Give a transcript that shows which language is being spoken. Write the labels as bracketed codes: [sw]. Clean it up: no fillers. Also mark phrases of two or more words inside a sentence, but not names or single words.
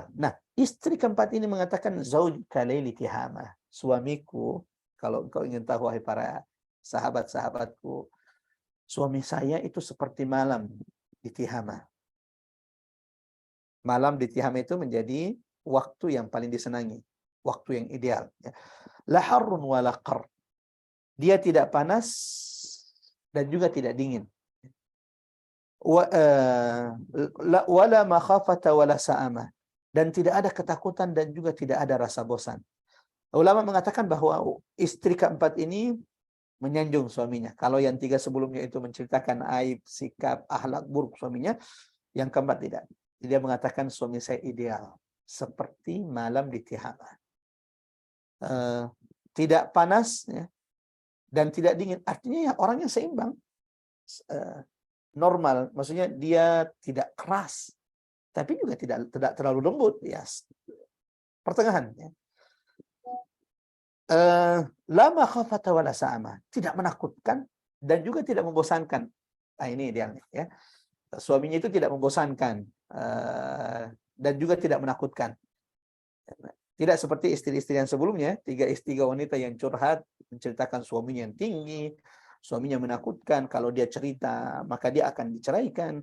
[id] Nah, istri keempat ini mengatakan, [ar] زوجي كليل تهامة, [id] suamiku, kalau engkau ingin tahu wahai para sahabat-sahabatku, suami saya itu seperti malam di Tihama. Malam di Tihama itu menjadi waktu yang paling disenangi, waktu yang ideal. [ar] لا حر ولا قر. [id] Dia tidak panas dan juga tidak dingin. [ar] ولا مخافة ولا سآمة, [id] dan tidak ada ketakutan dan juga tidak ada rasa bosan. Ulama mengatakan bahwa istri keempat ini menyanjung suaminya. Kalau yang 3 sebelumnya itu menceritakan aib, sikap, akhlak buruk suaminya, yang keempat tidak. Dia mengatakan suami saya ideal, seperti malam di Tihama. Tidak panas ya, dan tidak dingin. Artinya ya orangnya seimbang. Normal, maksudnya dia tidak keras, tapi juga tidak terlalu lembut, ya, pertengahan. Ya. [ar] لا مخافة ولا سآمة, [id] tidak menakutkan dan juga tidak membosankan. Nah, ini idealnya. Ya. Suaminya itu tidak membosankan dan juga tidak menakutkan. Tidak seperti istri-istri yang sebelumnya, 3 wanita yang curhat menceritakan suaminya yang tinggi, suaminya menakutkan, kalau dia cerita maka dia akan diceraikan.